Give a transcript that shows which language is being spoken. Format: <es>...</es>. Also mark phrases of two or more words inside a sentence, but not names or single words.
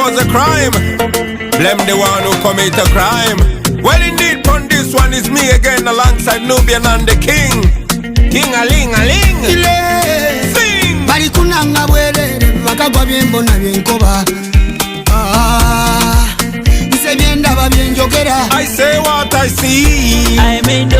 <en>crime. Blame the one who commit a crime. Well indeed, on this one is me again alongside Nubian and the King. King-a-ling-a-ling. Sing.</en> <lg>Bali kunanga bwerere bakagwa byembona byenkoba. Nse byendaba byenjogera.</lg> <en>I say what I see.</en>